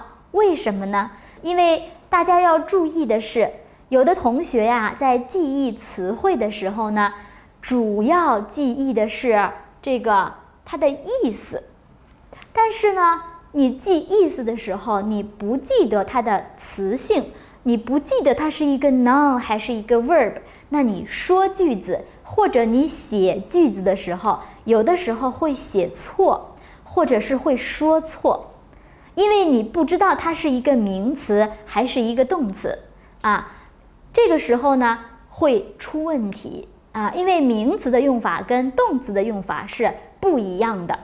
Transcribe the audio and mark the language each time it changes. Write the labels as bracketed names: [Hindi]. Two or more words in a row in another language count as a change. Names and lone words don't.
[Chinese] 為什麼呢？因為大家要注意的是，有的同學呀，在記憶詞彙的時候呢，主要記憶的是這個它的意思，但是呢，你記意思的時候，你不記得它的詞性，你不記得它是一個 noun 還是一個 verb， 那你說句子或者你寫句子的時候，有的時候會寫錯，或者是會說錯，因為你不知道它是一個名詞還是一個動詞這個時候呢會出問題因為名詞的用法跟動詞的用法是不一樣的。